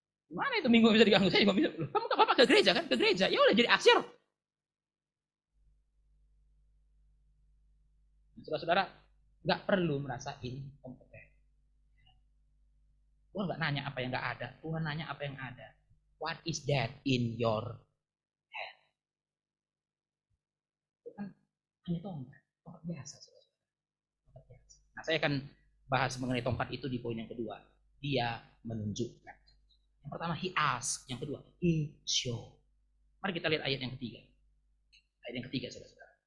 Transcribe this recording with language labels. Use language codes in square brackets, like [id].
[id] Mana itu Minggu bisa diganggu? Saya juga bisa. Kamu ke Bapak ke gereja kan? Ke gereja. Ya udah jadi asyir. Saudara-saudara, nggak perlu merasa inkompeten. Tuhan nggak nanya apa yang nggak ada. Tuhan nanya apa yang ada. [en] What is that in your hand? [id] Itu kan hanya tongkat biasa. Tongkat biasa. Nah, saya akan bahas mengenai tongkat itu di poin yang kedua. Dia menunjukkan. Yang pertama, [en] he ask. [id] Yang kedua, [en] he show. [id] Mari kita lihat ayat yang ketiga. Ayat yang ketiga, saudara-saudara.